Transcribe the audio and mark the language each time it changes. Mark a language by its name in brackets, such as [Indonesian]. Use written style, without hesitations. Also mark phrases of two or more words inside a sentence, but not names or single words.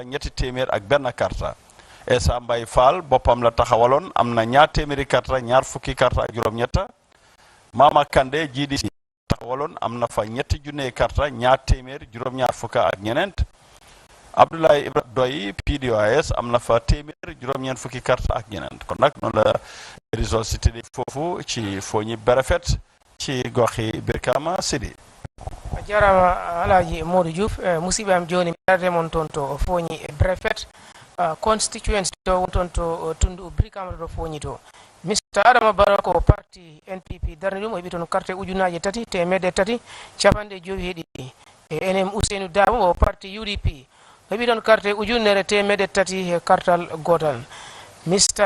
[Wolof] ñetti téeméer ak benn karta Essa Mbay Fall boppam la taxawaloon am na ñaar téeméeri karta ñaar fukki karta ak juróom ñetta Mama Kande GDC taxawaloon am na fa ñetti junne karta ñaar téeméer juróom ñaar fukka ak ñeneent Abdoulaye Ibra Doy PDOIS am na fa téeméer juróom ñeent fukki karta ak ñeneent kon nag noonu la résultat si tëddee foofu ci Fooñi Brefet ci goxi Birkama Sidi [Fula] jarama Alhaji Modou Diouf musibe am joni mi arde mon toon to Fooñi Brefet constituency to wonton to tundu Brikama to Fooñi to Mr. Adama Barrow ko parti NPP darni ɗum o heɓi toon carte ujunaje tati temedde tati capanɗe joyi heeɗiɗi NM Ousseynou Dabo o parti UDP o heɓi toon carte ujunere temedde tati e kartal gotal Mr.